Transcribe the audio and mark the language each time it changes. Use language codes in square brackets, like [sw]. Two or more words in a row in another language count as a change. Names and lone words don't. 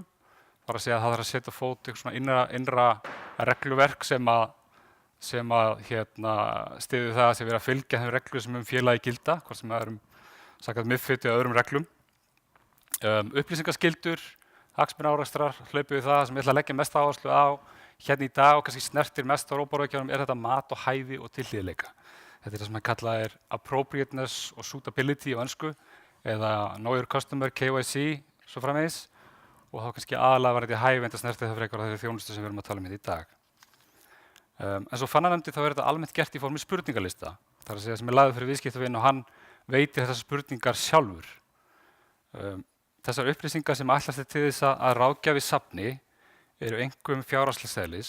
[is] Það er að segja að það þarf að setja á fót eitthvað svona innra regluverk sem styður það að sé verið að fylgja þeim reglum sem félagi gilda, hvort sem það samkvæmt MiFID eða öðrum reglum. Upplýsingaskyldur, hagsmunaárekstrar, hlaupið við það sem ég ætla að leggja mesta áherslu á hérna í dag og kannski snertir mest á róparáðgjafanum er þetta mat og hæfi og tilhlýðileika. Þetta er það sem kallar appropriateness og suitability á ensku eða [en] know your customer, [is] KYC, svo framvegis. Og þá kannski aðalega var þetta hæfi en það snerti það frekar á þeirri þjónustu sem við erum að tala hérna í dag. En svo Fannar nefndi þá er þetta almennt gert í formi spurningalista. Það er að segja sem er lagður fyrir viðskiptavin og hann veitir þessar spurningar sjálfur. Þessar upplýsingar sem ætlast til þess að ráðgjafi safni eru einkum fjárhagslegs eðlis.